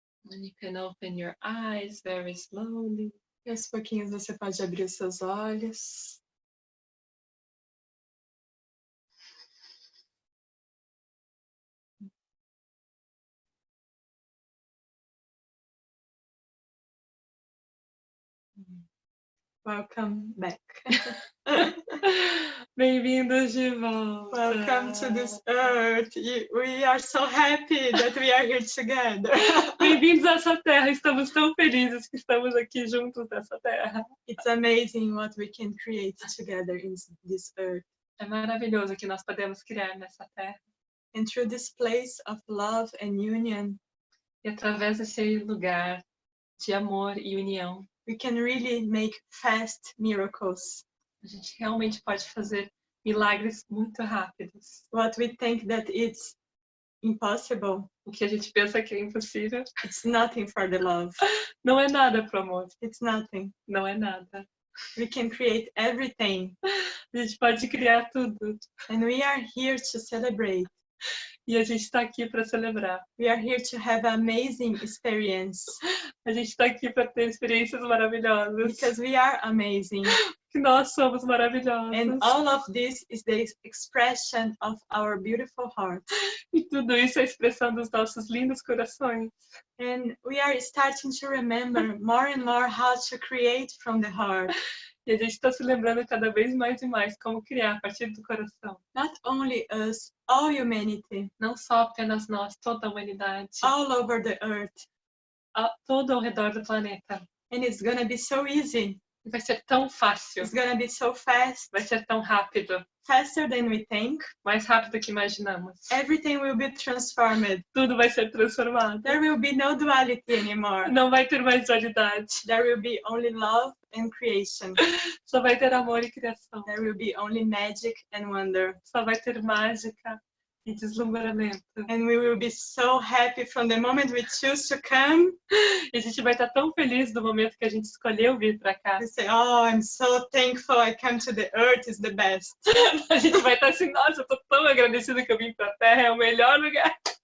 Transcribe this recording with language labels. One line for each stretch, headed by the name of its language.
English: And you can open your eyes very slowly.
Portuguese: E aos pouquinhos você pode abrir os seus olhos.
English: Welcome back.
Portuguese: Bem-vindos de volta.
English: Welcome to this earth. We are so happy that we are here together.
Portuguese: Bem-vindos a essa terra. Estamos tão felizes que estamos aqui juntos nessa terra.
English: It's amazing what we can create together in this earth.
Portuguese: É maravilhoso o que nós podemos criar nessa terra.
English: And through this place of love and union,
Portuguese: E através desse lugar de amor e união,
English: we can really make fast miracles.
Portuguese: a gente realmente pode fazer milagres muito rápidos.
English: What we think that it's impossible,
Portuguese: O que a gente pensa que é impossível,
English: it's nothing for the love.
Portuguese: não é nada para o amor.
English: It's nothing.
Portuguese: Não é nada.
English: We can create everything.
Portuguese: A gente pode criar tudo.
English: And we are here to celebrate.
Portuguese: E a gente está aqui para celebrar.
English: We are here to have an amazing experience.
Portuguese: A gente está aqui para ter experiências maravilhosas.
English: Because we are amazing.
Portuguese: que nós somos maravilhosos.
English: And all of this is the expression of our beautiful hearts.
Portuguese: E tudo isso é a expressão dos nossos lindos corações.
English: And we are starting to remember more and more how to create from the heart.
Portuguese: E a gente está se lembrando cada vez mais e mais como criar a partir do coração.
English: Not only us, all humanity,
Portuguese: Não só apenas nós, toda a humanidade,
English: all over the earth.
Portuguese: todo ao redor do planeta.
English: And it's gonna be so easy.
Portuguese: Vai ser tão fácil,
English: It's gonna be so fast,
Portuguese: vai ser tão rápido,
English: faster than we think.
Portuguese: mais rápido que imaginamos.
English: Everything will be transformed.
Portuguese: Tudo vai ser transformado.
English: There will be no duality anymore.
Portuguese: Não vai ter mais dualidade.
English: There will be only love and creation.
Portuguese: Só vai ter amor e criação.
English: There will be only magic and wonder.
Portuguese: Só vai ter mágica e deslumbramento.
English: And we will be so happy from the moment we choose to come.
Portuguese: E a gente vai estar tão feliz do momento que a gente escolheu vir para cá.
English: We say, oh, I'm so thankful I come to the earth, it's the best.
Portuguese: A gente vai estar assim, nossa, eu tô tão agradecida que eu vim para a Terra, é o melhor lugar.